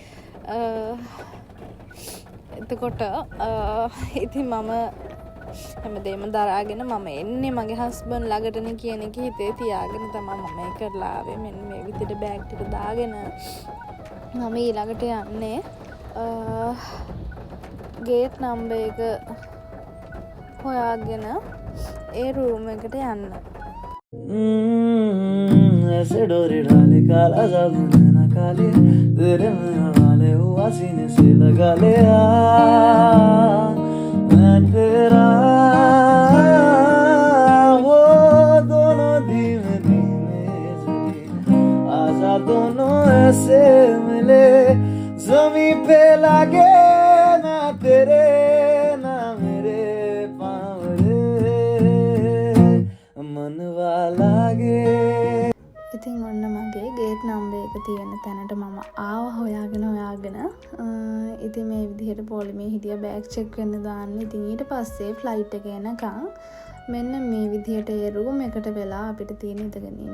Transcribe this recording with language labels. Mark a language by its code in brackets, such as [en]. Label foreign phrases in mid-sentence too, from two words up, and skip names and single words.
[si] එතකොට ඉතින් මම හැමදේම දරාගෙන මම එන්නේ මගේ හස්බන්ඩ් ළඟටනේ කියන එක හිතේ තියාගෙන තමයි මම ඒක කරලා ආවේ. මෙන්න මේ විදිහට බෑග් ටික දාගෙන මම ඊළඟට යන්නේ [en] gate number [si] එක හොයාගෙන ඒ රූම් එකට යන්න. [hi] ऐसे डोरे डाले काला जादू नैना काले तेरे मेरा वाले हुआ सीने से लगा ले मैं तेरा वो दोनों धीमे धीमे आजा दोनों ऐसे मिले जमीन पे लागे ना तेरे ना मेरे पावरे मनवा लागे. [si] ඉතින් ඔන්න මගේ [en] gate number [si] එක තියෙන තැනට මම ආව හොයාගෙන ඉතින් මේ විදිහට පොලිමේ හිටිය බෑග් චෙක් වෙන්න දාන්න. ඉතින් ඊට පස්සේ ෆ්ලයිට් එක එනකන් මෙන්න මේ විදිහට ඒ රූම් එකට වෙලා අපිට තියෙන ඉඳගෙන ඉන්න.